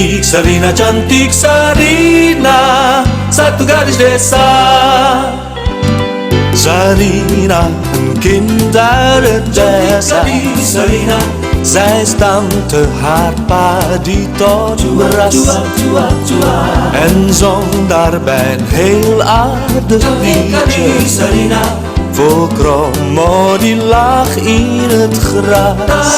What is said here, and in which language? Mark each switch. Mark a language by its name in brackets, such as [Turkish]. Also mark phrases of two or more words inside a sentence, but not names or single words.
[Indonesian] Sarina cantik Sarina, satu gadis desa. Sarina mungkin dari desa. [Dutch] Sarina, zij stamt te hard padi tot beras. En zong daarbij een heel aardig liedje. Sarina, voor Kromo die lag in het gras.